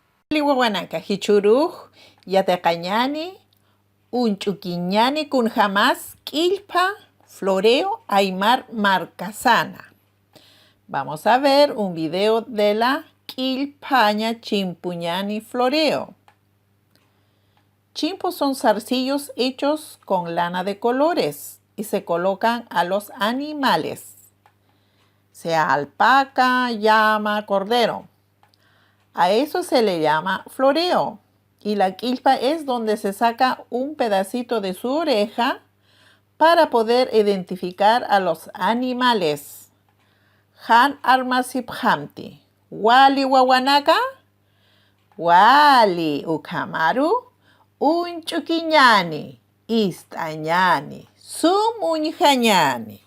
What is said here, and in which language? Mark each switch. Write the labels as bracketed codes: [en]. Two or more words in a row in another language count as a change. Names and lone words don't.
[ay] Liwawanaka hichuruj yataqañani unch'ukiñani kunjamas k'illpa floreo Aymar Marcasana. [es] Vamos a ver un video de la [ay] k'illpaña chimpuñani [es] floreo. Chimpos son zarcillos hechos con lana de colores y se colocan a los animales, sea alpaca, llama, cordero. A eso se le llama floreo. Y la quilpa es donde se saca un pedacito de su oreja para poder identificar a los animales. [ay] Han armasiphamti. Wali wawanaka. Wali ukamaru. Unchukiñani. Istañani. Sumuñjañani.